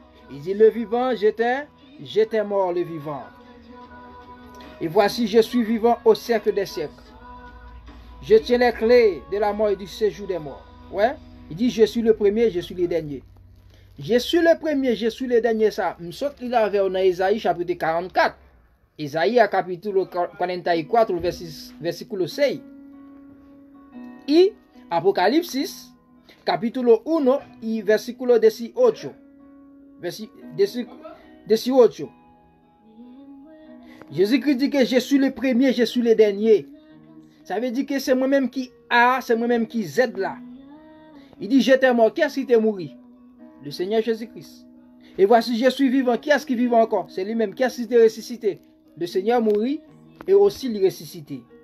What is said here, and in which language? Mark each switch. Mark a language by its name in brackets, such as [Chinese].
[French] Il dit, le vivant, j'étais mort, le vivant. Et voici, je suis vivant au siècle des siècles. Je tiens les clés de la mort et du séjour des morts. Ouais. Il dit, je suis le premier, je suis le dernier. Je suis le premier, je suis le dernier. Ça, je saute là vers Isaïe chapitre 44. [Spanish] Isaïe capítulo 44, versículo 6. Y Apocalipsis capítulo 1 y versículo 18. 18. [French] Jésus-Christ dit que je suis le premier, je suis le dernier. Ça veut dire que c'est moi-même qui A, c'est moi-même qui Z là. Il dit, j'étais mort. Qui est-ce qui est mort? Le Seigneur Jésus-Christ. Et voici, je suis vivant. Qui est-ce qui vit encore? C'est lui-même. Qui est-ce qui est ressuscité? Le Seigneur mourit et aussi il ressuscité.